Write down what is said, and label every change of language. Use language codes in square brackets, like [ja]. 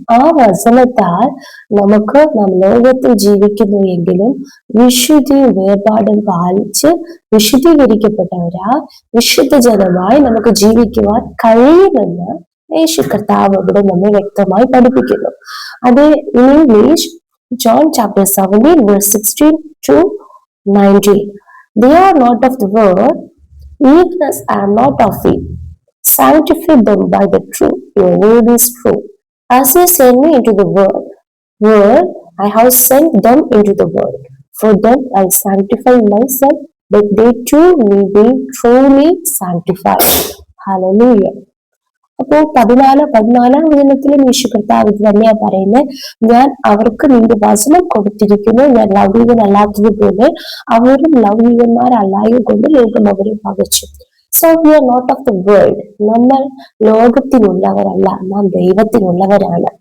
[ml] ആ വചനത്താൽ നമുക്ക് നാം ലോകത്തിൽ ജീവിക്കുന്നു എങ്കിലും വിശുദ്ധി വേർപാടും പാലിച്ച് വിശുദ്ധീകരിക്കപ്പെട്ടവരാ വിശുദ്ധ ജനമായി നമുക്ക് ജീവിക്കുവാൻ കഴിയുമെന്ന് യേശു കർത്താവ് ഇവിടെ നമ്മെ വ്യക്തമായി പഠിപ്പിക്കുന്നു. അത് [en] In English John chapter 17 verse 16 to 19. They are not of the world, even as I am not of it. Sanctify them by the truth. Your word is true. As you sent me into the world, I have sent them into the world. For them I sanctify myself, that they too may be truly sanctified. Hallelujah. [ml] അപ്പോൾ 14-ാം വചനത്തിലും യേശു കർത്താവ് ഇത് തന്നെയാ പറയുന്നത്. ഞാൻ അവർക്ക് നിന്റെ വചനം കൊടുത്തിരിക്കുന്നു. ഞാൻ ലൗകികനല്ലാത്തതുപോലെ അവരും ലൗകികന്മാരല്ലായത് കൊണ്ട് ലോകം അവരെ പകച്ചു. [en] So we are not of the world. [ml] നമ്മൾ ലോകത്തിനുള്ളവരല്ല, നാം ദൈവത്തിനുള്ളവരാണ്.